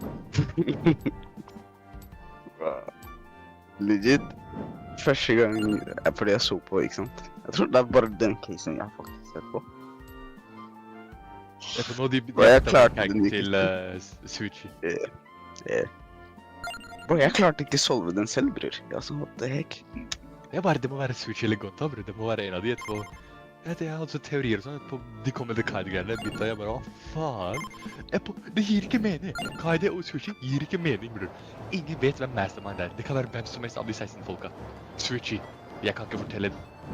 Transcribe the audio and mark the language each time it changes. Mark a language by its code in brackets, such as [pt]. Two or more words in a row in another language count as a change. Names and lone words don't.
[no] Legit. Første gang fordi jeg så på, ikke sant? Jeg tror det er bare den casen jeg har faktisk sett på. Jeg tror nå de klarte den til Sushi. Bro, jeg klarte ikke å solve den selv, bror. Jeg så, [en] what the heck? [no] Det må være Sushi eller Gonta, bror. Det må være en av de etterpå. Jeg har altså teorier og sånn, de kommer til Kaide-greiene, bytta jeg bare, hva faen? Det gir ikke mening. Kaide og Sushi gir ikke mening, bror. Ingen vet hvem mastermind er. Det kan være hvem som helst av de 16 folka. Sushi, jeg kan ikke fortelle den.